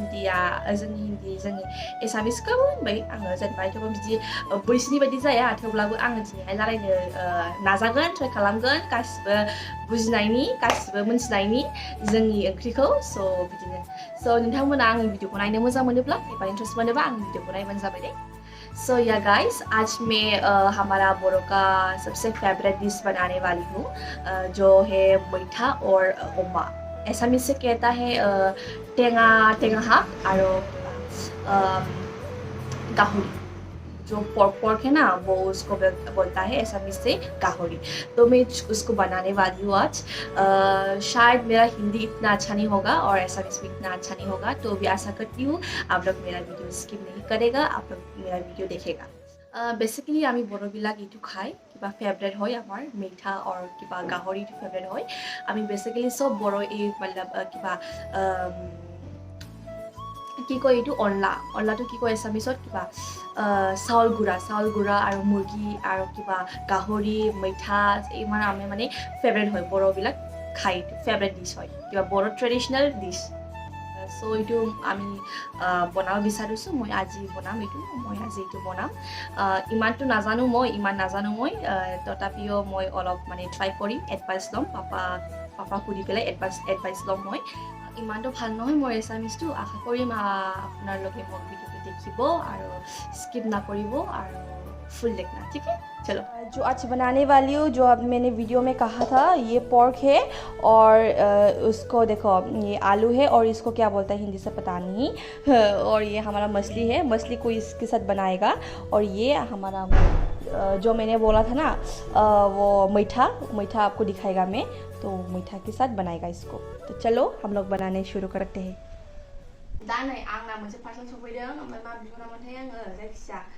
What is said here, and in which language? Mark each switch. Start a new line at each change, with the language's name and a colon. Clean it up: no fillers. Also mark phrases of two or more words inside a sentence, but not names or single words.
Bodo: एसामिसखौ होनबाय आङो जेनेबा एथबां बिदि बैसोनि बायदि जाया थेवब्लाबो आङो दिनैहाय रायलायनो नाजागोन ट्राइ खालामगोन गासिबो बुजिनायनि गासिबो मोनथिनायनि जोंनि ओंख्रिखौ स' बिदिनो स' नोंथांमोना आंनि भिडिअखौ नायनो मोजां मोनोब्ला एबा इन्ट्रेस्ट मोनोबा आंनि भिडिअखौ नायबानो जाबाय दे
English: so ya guys
Hindi: आज मैं हमारा बोरो का सबसे फेवरेट डिश बनाने वाली हूँ जो है मीठा और ओमा एसामिस से कहता है टेंगा हाक और गाहरी जो पोर्क है ना वो उसको बोलता है एसामिस से गाहरी तो मैं उसको बनाने वाली हूँ आज शायद मेरा हिंदी इतना अच्छा नहीं होगा और एसामिस भी इतना अच्छा नहीं होगा तो भी आशा करती हूँ आप लोग मेरा
English: video skip
Hindi: नहीं करेगा आप लोग मेरा वीडियो देखेगा बेसिकली
Assamese: আমি বড়োবিলাক ইটো খাই কিবা ফেভাৰিট হয় আমাৰ মিঠা আৰু কিবা গাহৰি ফেভাৰিট হয় আমি বেচিকেলি সব বড়ো এই মতলব কিবা কি কয় এইটো অনলাটো কি কয় এছামিছত কিবা চাউল গুড়া আৰু মুৰ্গী আৰু কিবা গাহৰি মিঠা ইমান আমি মানে ফেভাৰিট হয় বড়োবিলাক খাই ফেভাৰিট ডিছ হয় কিবা বড়ো
English: traditional dish
Assamese: চ' এইটো আমি বনাব বিচাৰিছোঁ মই আজি বনাম এইটো বনাম ইমান নাজানো মই তথাপিও মই অলপ মানে ট্ৰাই কৰিম এডভাইচ ল'ম পাপা সুধি পেলাই এডভাইচ ল'ম মই ইমানটো ভাল নহয় মোৰ এছামিছটো আশা কৰিম আপোনালোকে মোৰ ভিডিঅ'টো দেখিব আৰু স্কিপ নকৰিব আৰু
Hindi: फुल देखना ठीक है चलो जो आज बनाने वाली हूँ जो अब मैंने वीडियो में कहा था ये पोर्क है और उसको देखो ये आलू है और इसको क्या बोलता है हिंदी से पता नहीं और ये हमारा मछली को इसके साथ बनाएगा और ये हमारा जो मैंने बोला था ना वो मीठा आपको दिखाएगा मैं तो मीठा के साथ बनाएगा इसको तो चलो हम लोग बनाने शुरू करते हैं
Bodo: दानै आंना मोनसे पार्सल सफैदों ओमफ्राय मा बिहरामोनथाय आङो जायखिया